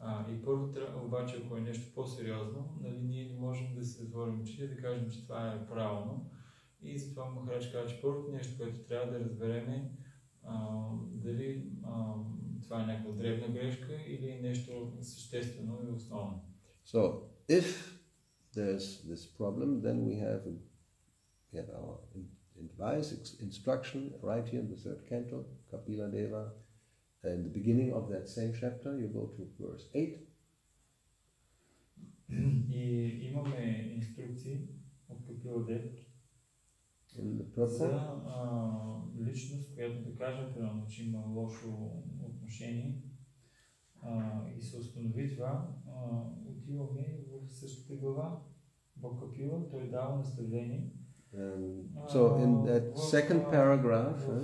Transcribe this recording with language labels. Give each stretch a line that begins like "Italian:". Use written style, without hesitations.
Bulgarian: И първо, обаче, ако е нещо по-сериозно, ние не можем да се затворим очите, да кажем, че това е правилно. И затова Махарадж казва, че първото нещо, което трябва да разбереме, дали това е някаква дребна грешка или е нещо съществено и основно.
English: So, if there's this problem, then we have our advice, instruction, right here in the third canto, Kapila Deva. In the beginning of that same chapter, you go to verse 8.
Bulgarian: И имаме инструкции от Капила Дева за личност, която да кажем, примерно, че има лошо отношение и се установи това, отиваме в същата глава, в Капила, той дава наставление.
English: So in that second paragraph,